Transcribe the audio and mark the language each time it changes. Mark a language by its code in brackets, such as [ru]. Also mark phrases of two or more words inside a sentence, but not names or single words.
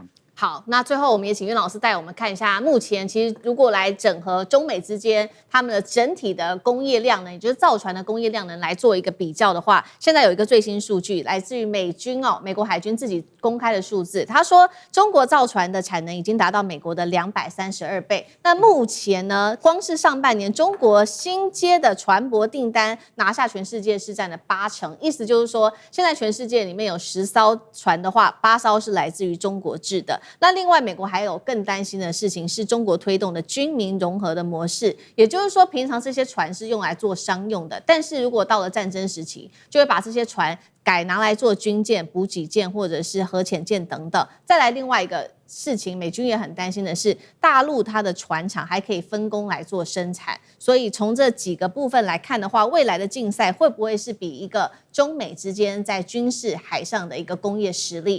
[zh] 好，那最後我們也請苑老師帶我們看一下，目前其實如果來整合中美之間他們的整體的工業量呢，也就是造船的工業量能來做一個比較的話，現在有一個最新數據來自於美國海軍自己公開的數字，他說中國造船的產能已經達到美國的232倍。那目前呢，光是上半年中國新接的船舶訂單拿下全世界是佔了80%，意思就是說，現在全世界裡面有10艘船的話，8艘是來自於中國製的。那另外，美國還有更擔心的事情是中國推動的軍民融合的模式，也就是說，平常這些船是用來做商用的，但是如果到了戰爭時期，就會把這些船改拿來做軍艦、補給艦或者是核潛艦等等。再來另外一個事情，美軍也很擔心的是，大陸它的船廠還可以分工來做生產，所以從這幾個部分來看的話，未來的競賽會不會是比一個中美之間在軍事海上的一個工業實力？